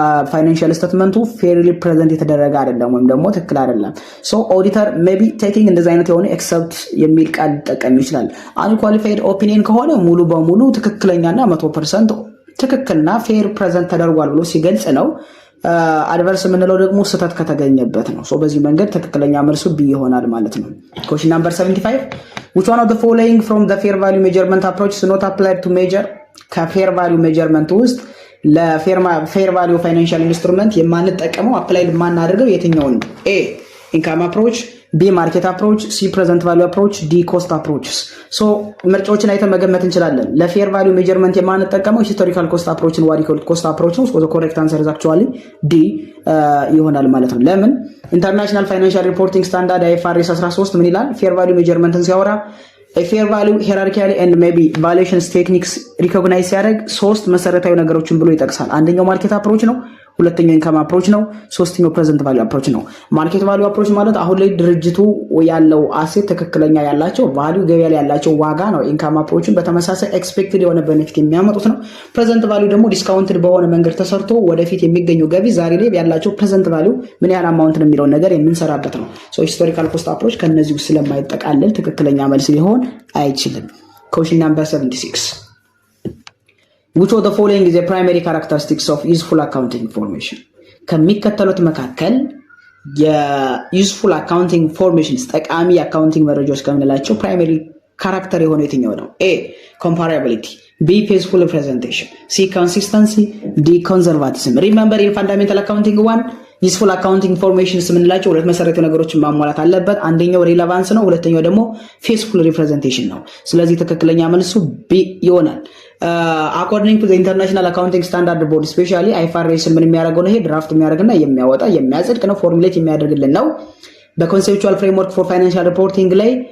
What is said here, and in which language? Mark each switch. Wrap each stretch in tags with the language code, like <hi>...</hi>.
<am>ፋይናንሻል ስቴትመንቱ ፌርሊ ፕሬዘንት የተደረገ አይደለም ወይም ደግሞ ትክክል አይደለም። ሶ ኦዲተር ሜቢ ቴኪንግ እንደዚህ አይነት የሆነ ኤክሰፕት የሚል ቃል ሊጠቀም ይችላል። አንኳሊፋይድ ኦፒኒየን ከሆነ ሙሉ በሙሉ ትክክለኛና 100% ትክክልና ፌር ፕሬዘንት ተደርጓል ብሎ ሲገልጽ ነው። አድቨርስ የምንለው ደግሞ ስህተት ከተገኘበት ነው። ሶ በዚህ መንገድ ትክክለኛ መልሱ ቢ ይሆናል ማለት ነው።</am> <en>Question number 75. Which one of the following from the fair value measurement approach is not applied to measure?</en> <am>ከፌር ቫልዩ ሜጀርመንት ውስጥ ለፌር ቫልዩ ፋይናንሻል ኢንስትሩመንት የማንጠቀመው አፕላይ ማናደርገው የትኛውን? ኤ ኢንካም አፕሮች፣ ቢ ማርኬት አፕሮች፣ ሲ ፕሬዘንት ቫልዩ አፕሮች፣ ዲ ኮስት አፕሮችስ። ሶ ምርጫዎችን አይተን መገመት እንችላለን። ለፌር ቫልዩ ሜጀርመንት የማንጠቀመው ሂስቶሪካል ኮስት አፕሮችን ዋሪኮል ኮስት አፕሮች ነው። ሶ ኮሬክት አንሰር ኢዝ አክቹዋሊ ዲ ይሆናል ማለት ነው። ለምን ኢንተርናሽናል ፋይናንሻል ሪፖርቲንግ ስታንዳርድ አይኤፍአርኤስ 13 ምን ይላል? ፌር ቫልዩ ሜጀርመንትን ሲያወራ ፌር ቫልዩ ሄራርኪያሊ ኤንድ ሜቢ ቫሉዌሽንስ ቴክኒክስ ሪኮግናይዝ ሲያደርግ ሶስት መሰረታዊ ነገሮችን ብሎ ይጠቅሳል። አንደኛው ማርኬት አፕሮች ነው፣ ሁለተኛው ኢንካም አፕሮች ነው፣ ሶስተኛው ፕሬዘንት ቫልዩ አፕሮች ነው። ማርኬት ቫልዩ አፕሮች ማለት አሁን ላይ ድርጅቱ ያለው አሴት ትክክለኛ ያላቸው ቫልዩ ገበያ ላይ ያላቸው ዋጋ ነው። ኢንካም አፕሮችን በተመሳሳይ ኤክስፔክትድ የሆነ ቤኔፊት የሚያመጡት ነው። ፕሬዘንት ቫልዩ ደግሞ ዲስካውንትድ በሆነ መንገድ ተሰርቶ ወደፊት የሚገኘው ገቢ ዛሬ ላይ ያላቸው ፕሬዘንት ቫልዩ ምን ያህል አማውንት ነው የሚለውን ነገር የምንሰራበት ነው። ሶ ሂስቶሪካል ኮስት አፕሮች ከነዚህ ውስጥ ስለማይጠቃለል ትክክለኛ መልስ ሊሆን አይችልም።</am> <en>Question number 76. Which of the following is a primary characteristics of useful accounting information?</en> <am>ከሚከተሉት መካከል የዩዝፉል አካውንቲንግ ኢንፎርሜሽን ጠቃሚ የአካውንቲንግ መረጃዎች ከምንላቸው ፕራይመሪ ካራክተር የሆነ የትኛው ነው? ኤ ኮምፓራቢሊቲ፣ ቢ ፌዝፉል ሪፕሬዘንቴሽን፣ ሲ ኮንሲስተንሲ፣ ዲ ኮንዘርቫቲዝም። ሪሜምበር ኢን ፋንዳሜንታል አካውንቲንግ ዋን ዩዝፉል አካውንቲንግ ኢንፎርሜሽንስ የምንላቸው ሁለት መሰረታዊ ነገሮችን ማሟላት አለበት። አንደኛው ሪሌቫንስ ነው፣ ሁለተኛው ደግሞ ፌዝፉል ሪፕሬዘንቴሽን ነው። ስለዚህ ትክክለኛ መልሱ ቢ ይሆናል። አኮርዲንግ ቱ ዘ ኢንተርናሽናል አካውንቲንግ ስታንዳርድ ቦርድ ስፔሻሊ አይኤፍአርኤስ ምን የሚያደርገው ነው? ይሄ ድራፍት የሚያደርግና የሚያወጣ የሚያጸድቅ ነው፣ ፎርሙሌት የሚያደርግልን ነው። በኮንሴፕቹዋል ፍሬምወርክ ፎር ፋይናንሻል ሪፖርቲንግ ላይ</am>